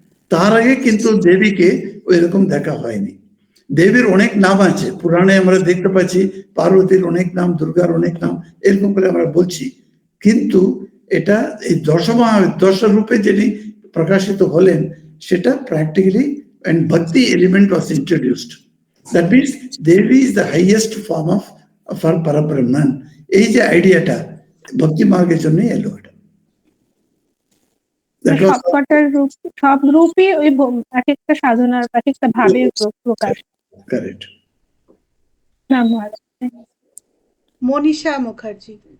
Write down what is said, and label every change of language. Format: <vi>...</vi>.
<bn>তার আগে কিন্তু দেবীকে ওই রকম দেখা হয়নি। দেবীর অনেক নাম আছে, পুরাণে আমরা দেখতে পাচ্ছি পার্বতীর অনেক নাম, দুর্গার অনেক নাম, এরকম করে আমরা বলছি। কিন্তু এটা এই দশ রূপে যিনি প্রকাশিত হলেন, সেটা practically</bn> <en>and bhakti element was introduced. That means Devi is the highest form of our Parabrahman.</en> <bn>এই যে আইডিয়াটা ভক্তি মার্গের জন্য এলো। সবকটার রূপ, সব রূপই ওই এক একটা সাধনার, এক একটা ভাবের প্রকাশ। কারেক্ট। না মহারাজ। মনীষা মুখার্জি।</bn>